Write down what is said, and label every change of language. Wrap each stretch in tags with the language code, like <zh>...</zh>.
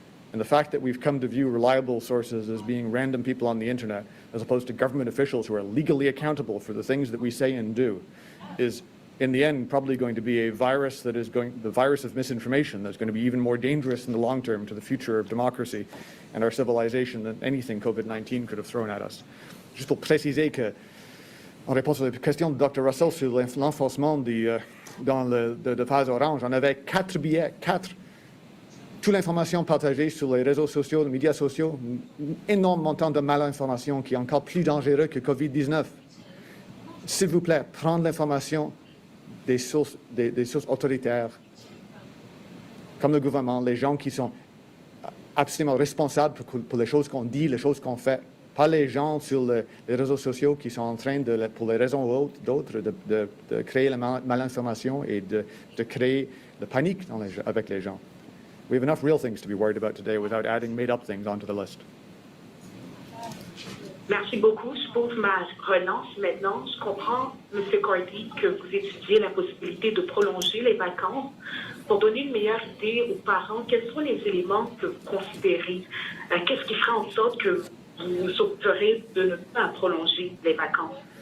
<en>And the fact that we've come to view reliable sources as being random people on the internet, as opposed to government officials who are legally accountable for the things that we say and do, is in the end probably going to be a virus that is the virus of misinformation that's going to be even more dangerous in the long term to the future of democracy and our civilization than anything COVID-19 could have thrown at us.</en> <fr>Juste pour préciser que, en réponse à la question de Dr. Russell sur l'enforcement dans de phase orange, on avait 4 billets, 4. Toute l'information partagée sur les réseaux sociaux, les médias sociaux, un énorme montant de malinformation qui est encore plus dangereux que COVID-19. S'il vous plaît, prendre l'information des sources autoritaires, comme le gouvernement, les gens qui sont absolument responsables pour les choses qu'on dit, les choses qu'on fait, pas les gens sur les réseaux sociaux qui sont en train, pour les raisons ou d'autres, de créer la malinformation et de créer la panique avec les gens.</fr> <en>We have enough real things to be worried about today without adding made-up things onto the list.</en> <fr>Merci beaucoup. Je pose ma relance maintenant. Je comprends, M. Cardy, que vous étudiez la possibilité de prolonger les vacances. Pour donner une meilleure idée aux parents, quels sont les éléments que vous considérez? Qu'est-ce qui fera en sorte que vous opterez de ne pas prolonger les vacances?</fr>